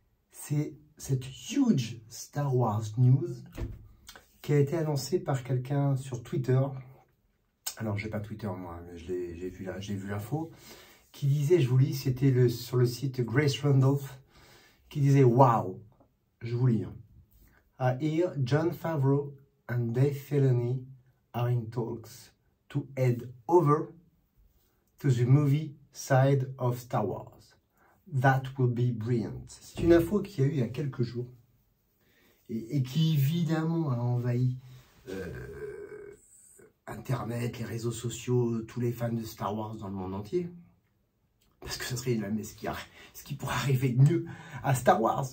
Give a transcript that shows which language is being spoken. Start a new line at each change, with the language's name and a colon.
French: C'est cette
English: huge
French: Star Wars news qui a été annoncée par quelqu'un sur Twitter. Alors, j'ai pas Twitter moi, mais j'ai vu l'info, qui disait, je vous lis, c'était sur le site Grace Randolph, qui disait « Wow !» Je vous lis.
English: I hear Jon Favreau and Dave Filoni are in talks to head over to the movie side of Star Wars. That will be brilliant.
French: C'est une info qu'il y a eu il y a quelques jours et qui évidemment a envahi Internet, les réseaux sociaux, tous les fans de Star Wars dans le monde entier. Parce que ce serait ce qui pourrait arriver de mieux à Star Wars.